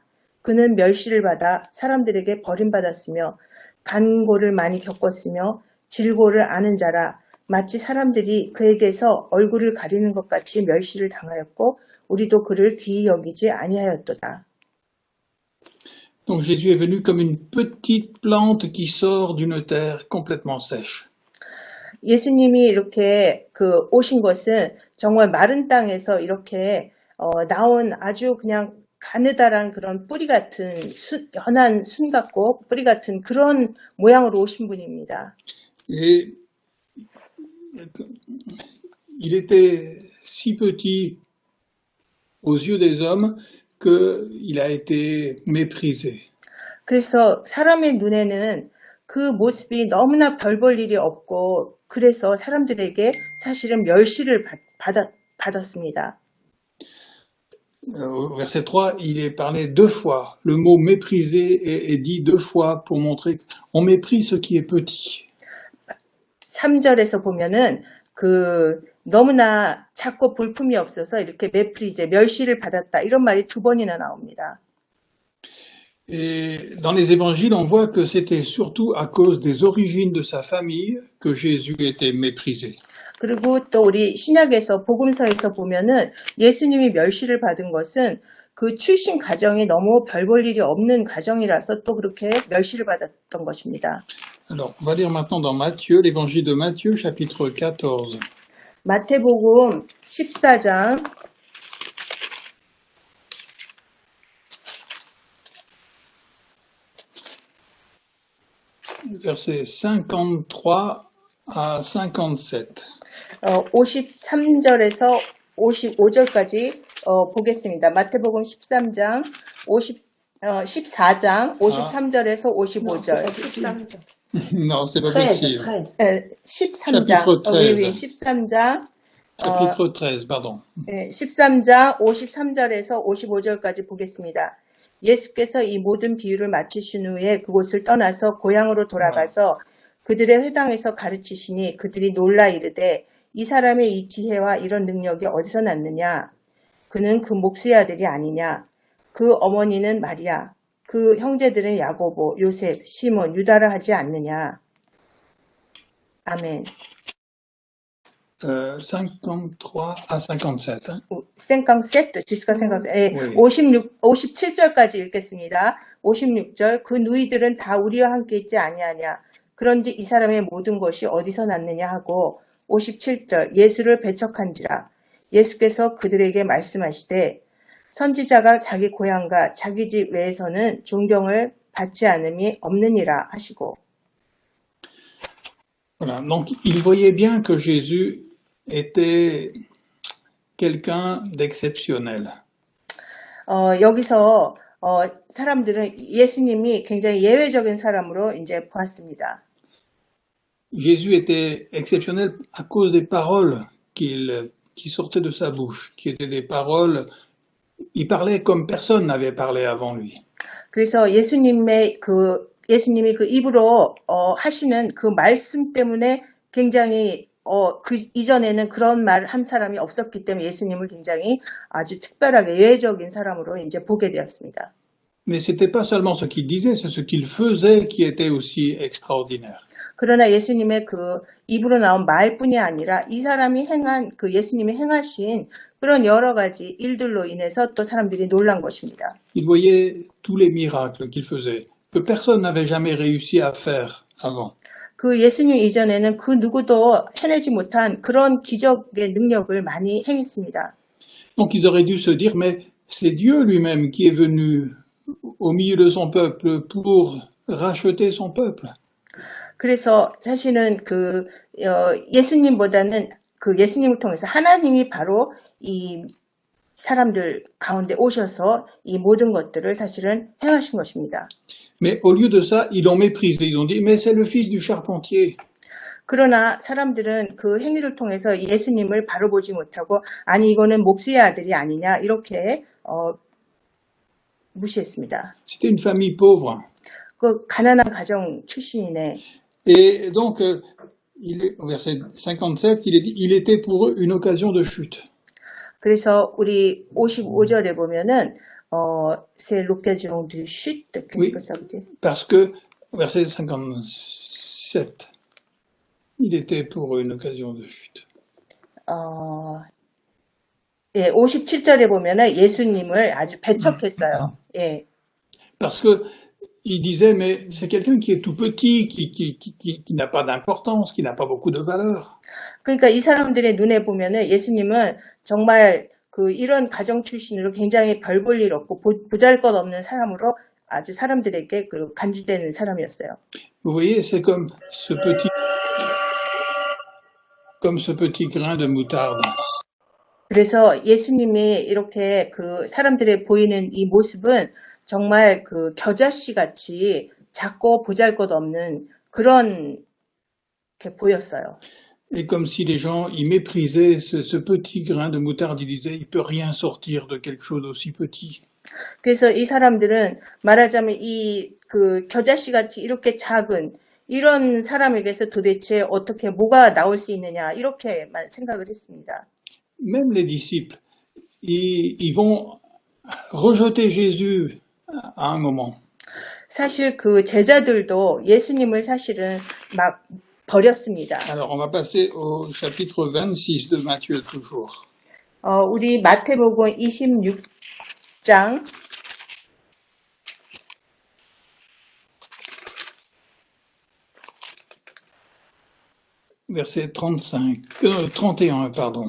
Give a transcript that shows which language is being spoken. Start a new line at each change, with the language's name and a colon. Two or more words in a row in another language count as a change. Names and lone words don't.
Korean: 그는 멸시를 받아 사람들에게 버림받았으며 간고를 많이 겪었으며 질고를 아는 자라. 마치 사람들이 그에게서 얼굴을 가리는 것 같이 멸시를 당하였고 우리도 그를 귀히 여기지 아니하였도다.
French: Donc Jésus est venu comme une petite plante qui sort d'une terre complètement sèche.
Korean: 예수님이 이렇게 오신 것은 정말 마른 땅에서 이렇게 나온 아주 그냥 가느다란 그런 뿌리 같은 연한 순 같고 뿌리 같은 그런 모양으로 오신 분입니다.
French: Et il était si petit aux yeux des hommes qu'il a été méprisé.
Korean: 그래서 사람의 눈에는 그 모습이 너무나 별 볼 일이 없고 그래서 사람들에게 사실은 멸시를 받았습니다.
French: Au verset 3, il est parlé deux fois. Le mot méprisé est dit deux fois pour montrer qu'on méprise ce qui est petit.
Korean: 3절에서 보면은 너무나 작고 볼품이 없어서 이렇게 메프리제, 멸시를 받았다 이런 말이 2번이나 나옵니다.
French: Et dans les évangiles, on voit que c'était surtout à cause des origines de sa famille que Jésus était méprisé.
Korean: 그리고 또 우리 신약에서 복음서에서 보면은 예수님이 멸시를 받은 것은 그 출신 가정이 너무 별 볼 일이 없는 가정이라서 또 그렇게 멸시를 받았던 것입니다.
French: Alors, on va lire maintenant dans Matthieu, l'évangile de Matthieu, chapitre 14.
Korean: 마태복음 14장
French: versets 53 à 57.
Korean: 53절에서 55절까지 보겠습니다. 마태복음 13장 14장 53절에서 55절. 13장.
French: Non, c'est pas 13, possible.
Korean: 13. 13장.
French: Chapitre 13.
Korean: 13장.
French: Chapitre 13, pardon.
Korean: 13장 53절에서 55절까지 보겠습니다. 예수께서 이 모든 비유를 마치신 후에 그곳을 떠나서 고향으로 돌아가서 그들의 회당에서 가르치시니 그들이 놀라 이르되 이 사람의 이 지혜와 이런 능력이 어디서 났느냐? 그는 그 목수의 아들이 아니냐? 그 어머니는 마리아, 그 형제들은 야고보, 요셉, 시몬, 유다라 하지 않느냐? 아멘.
French: 53 à 57. Hein? 57, jusqu'à 57. Oui.
Korean: 57절까지 읽겠습니다. 56절, 그 누이들은 다 우리와 함께 있지 아니하냐? 그런지 이 사람의 모든 것이 어디서 났느냐 하고 57절, 예수를 배척한지라. 예수께서 그들에게 말씀하시되 선지자가 자기 고향과 자기 집 외에서는 존경을 받지 않음이 없느니라 하시고.
French: Voilà. Donc, il voyait bien que Jésus était quelqu'un d'exceptionnel.
Korean: 여기서 사람들은 예수님이 굉장히 예외적인 사람으로 이제 보았습니다.
French: Jésus était exceptionnel à cause des paroles qui sortaient de sa bouche, qui étaient des paroles. Il parlait comme personne n'avait parlé avant lui.
Korean: 그래서 예수님이 그 입으로 하시는 그 말씀 때문에 굉장히 그 이전에는 그런 말 한 사람이 없었기 때문에 예수님을 굉장히 아주 특별하게 예외적인 사람으로 이제 보게 되었습니다.
French: Mais c'était pas seulement ce qu'il disait, c'est ce qu'il faisait qui était aussi extraordinaire.
Korean: 그러나 예수님의 그 입으로 나온 말뿐이 아니라 이 사람이 행한 그 예수님이 행하신 그런 여러 가지 일들로 인해서 또 사람들이 놀란 것입니다.
French: Il voyait tous les miracles qu'il faisait, que personne n'avait jamais réussi à faire avant.
Korean: 그 예수님 이전에는 그 누구도 해내지 못한 그런 기적의 능력을 많이 행했습니다.
French: Donc ils auraient dû se dire, mais c'est Dieu lui-même qui est venu au milieu de son peuple pour racheter son peuple.
Korean: 그래서 사실은 예수님보다는 그 예수님을 통해서 하나님이 바로 이 사람들 가운데 오셔서 이 모든 것들을 사실은 행하신 것입니다.
French: Mais au lieu de ça, ils l'ont méprisé. Ils ont dit, mais c'est le fils du charpentier.
Korean: 그러나 사람들은 그 행위를 통해서 예수님을 바로 보지 못하고 아니 이거는 목수의 아들이 아니냐 이렇게 무시했습니다.
French: C'était une famille pauvre.
Korean: 그 가난한 가정 출신이네.
French: Et donc, au verset 57, il est dit, il était pour eux une occasion de chute.
Korean: 그래서 우리 55절에 보면은
French: c'est l'occasion de chute. Qu'est-ce Oui, que ça veut dire? parce que, verset 57, il était pour une occasion de chute.
Korean: 예, 57절에 보면은 예수님을 아주 배척했어요. 예.
French: Parce que il disait, mais c'est quelqu'un qui est tout petit, qui n'a pas d'importance, qui n'a pas beaucoup de valeur.
Korean: 그러니까 이 사람들의 눈에 보면은 예수님은 정말 그 이런 가정 출신으로 굉장히 별 볼 일 없고 보잘것없는 사람으로 아주 사람들에게 그 간주되는 사람이었어요.
French: Vous voyez, c'est comme ce petit grain de moutarde.
Korean: 그래서 예수님이 이렇게 그 사람들의 보이는 이 모습은 정말 그 겨자씨 같이 작고 보잘것없는 그런 게 보였어요.
French: Et comme si les gens, ils méprisaient ce petit grain de moutarde, ils disaient, il peut rien sortir de quelque chose d'aussi petit.
Korean: 그래서 이 사람들은 말하자면 이 그 겨자씨 같이 이렇게 작은 이런 사람에게서 도대체 어떻게 뭐가 나올 수 있느냐 이렇게만 생각을 했습니다.
French: Même les disciples, ils vont rejeter Jésus à un moment.
Korean: 사실 그 제자들도 예수님을 사실은 막 버렸습니다.
French: Alors, on va passer au chapitre 26 de Matthieu toujours.
Korean: 우리 마태복음 26장
French: Verset 31, pardon.